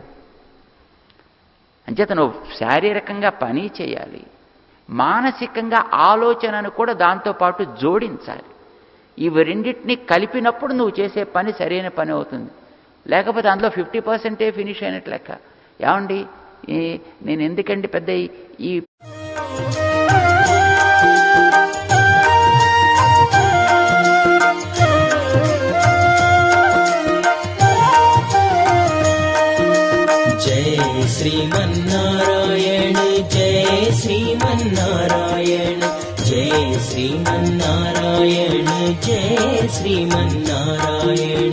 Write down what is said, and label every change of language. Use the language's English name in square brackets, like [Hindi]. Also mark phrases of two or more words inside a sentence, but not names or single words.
[Telugu] అంచేత నువ్వు శారీరకంగా పని చేయాలి, మానసికంగా ఆలోచనను కూడా దాంతోపాటు జోడించాలి. ఇవి రెండింటినీ కలిపినప్పుడు నువ్వు చేసే పని సరైన పని అవుతుంది. లేకపోతే అందులో 50% ఫినిష్ అయినట్లు లెక్క. ఏమండి నేను ఎందుకండి పెద్ద ఈ [Sanskrit] जय श्रीमन्नारायण जय श्रीमन्नारायण जय श्रीमन्नारायण जय श्रीमन्नारायण